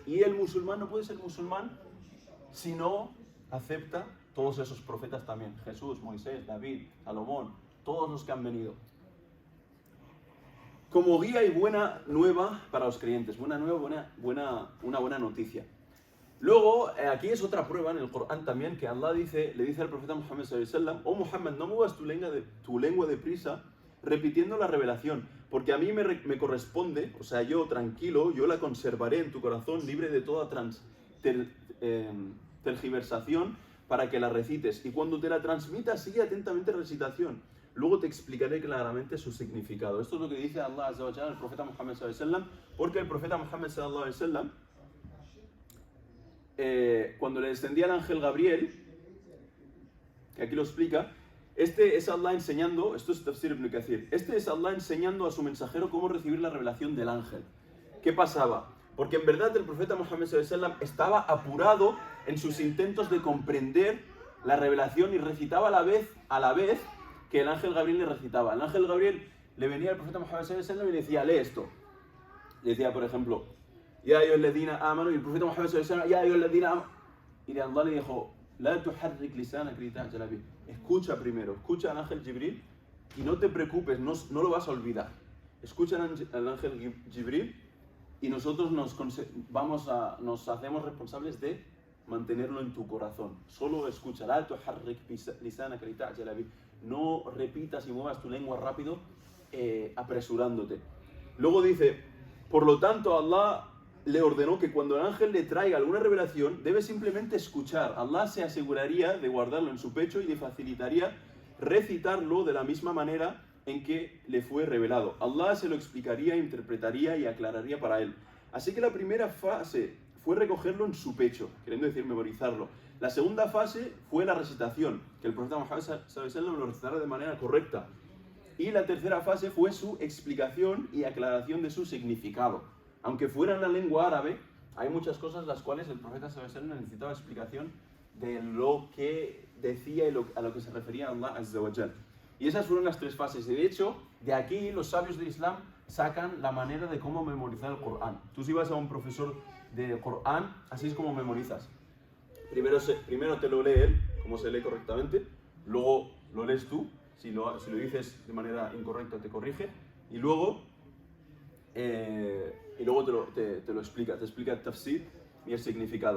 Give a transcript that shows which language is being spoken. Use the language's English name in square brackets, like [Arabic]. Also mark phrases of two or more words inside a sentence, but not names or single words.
[Spanish] Y el musulmán no puede ser musulmán si no acepta todos esos profetas también. Jesús, Moisés, David, Salomón, todos los que han venido. Como guía y buena nueva para los creyentes. Una buena noticia. Luego, aquí es otra prueba en el Corán también, que Allah le dice al profeta Muhammad [Arabic] صلى الله عليه وسلم: [Spanish] oh Muhammad, no muevas tu lengua deprisa repitiendo la revelación, porque a mí me corresponde, o sea, yo tranquilo, yo la conservaré en tu corazón libre de toda tergiversación para que la recites, y cuando te la transmitas sigue atentamente la recitación, luego te explicaré claramente su significado. Esto es lo que dice Allah [Arabic] عز وجل [Spanish] al profeta Muhammad [Arabic] صلى الله عليه وسلم, [Spanish] porque el profeta Muhammad [Arabic] صلى الله عليه وسلم, [Spanish] cuando le descendía el ángel Gabriel, que aquí lo explica, es Allah enseñando, esto es Tafsir ibn Kathir, es Allah enseñando a su mensajero cómo recibir la revelación del ángel. ¿Qué pasaba? Porque en verdad el profeta Muhammad [Arabic] صلى الله عليه وسلم [Spanish] estaba apurado en sus intentos de comprender la revelación y recitaba a la vez que el ángel Gabriel le recitaba. El ángel Gabriel le venía al profeta Muhammad [Arabic] صلى الله عليه وسلم [Spanish] y le decía: lee esto. Le decía, por ejemplo, [Arabic] يا أيها الذين آمنوا, [Spanish] y el profeta Muhammad [Arabic] صلى الله عليه وسلم, يا أيها الذين آمنوا. [Spanish] Y Allah le dijo: [Arabic] لا تحرك لسانك لتعجل به. [Spanish] Escucha primero, escucha al ángel Jibril y no te preocupes, no lo vas a olvidar. Escucha al ángel Jibril y nosotros nos hacemos responsables de mantenerlo en tu corazón. Solo escucha. [Arabic] لا تحرك لسانك لتعجل به. [Spanish] No repitas y muevas tu lengua rápido apresurándote. Luego dice: por lo tanto Allah le ordenó que cuando el ángel le traiga alguna revelación, debe simplemente escuchar. Allah se aseguraría de guardarlo en su pecho y le facilitaría recitarlo de la misma manera en que le fue revelado. Allah se lo explicaría, interpretaría y aclararía para él. Así que la primera fase fue recogerlo en su pecho, queriendo decir memorizarlo. La segunda fase fue la recitación, que el profeta Muhammad [Arabic] صلى الله عليه وسلم [Spanish] lo recitara de manera correcta. Y la tercera fase fue su explicación y aclaración de su significado. Aunque fuera en la lengua árabe, hay muchas cosas las cuales el profeta [Arabic] صلى الله عليه وسلم [Spanish] necesitaba explicación de lo que decía y a lo que se refería Allah [Arabic] عز وجل. [Spanish] Y esas fueron las tres fases. De hecho, de aquí los sabios del Islam sacan la manera de cómo memorizar el Corán. Tú si vas a un profesor de Corán, así es como memorizas. Primero te lo lee él, como se lee correctamente, luego lo lees tú, si lo dices de manera incorrecta te corrige, y luego te lo explica, te explica el tafsir y el significado.